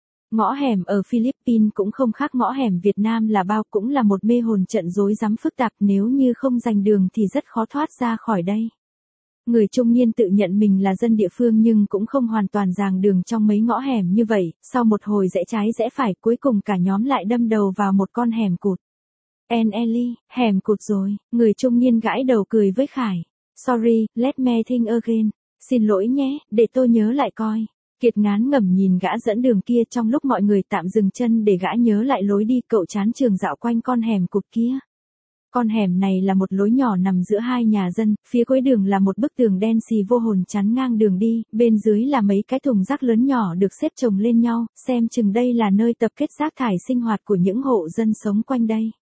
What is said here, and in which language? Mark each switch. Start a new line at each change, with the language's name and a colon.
Vietnamese: Ngõ hẻm ở Philippines cũng không khác ngõ hẻm Việt Nam là bao, cũng là một mê hồn trận rối rắm phức tạp, nếu như không giành đường thì rất khó thoát ra khỏi đây. Người trung niên tự nhận mình là dân địa phương nhưng cũng không hoàn toàn giàng đường trong mấy ngõ hẻm như vậy, sau một hồi rẽ trái rẽ phải cuối cùng cả nhóm lại đâm đầu vào một con hẻm cụt. Nelly, hẻm cụt rồi, người trung niên gãi đầu cười với Khải.
English: Sorry, let me think again.
Vietnamese: Xin lỗi nhé, để tôi nhớ lại coi. Kiệt ngán ngẩm nhìn gã dẫn đường kia trong lúc mọi người tạm dừng chân để gã nhớ lại lối đi, cậu chán trường dạo quanh con hẻm cụt kia. Con hẻm này là một lối nhỏ nằm giữa hai nhà dân, phía cuối đường là một bức tường đen xì vô hồn chắn ngang đường đi, bên dưới là mấy cái thùng rác lớn nhỏ được xếp chồng lên nhau, xem chừng đây là nơi tập kết rác thải sinh hoạt của những hộ dân sống quanh đây.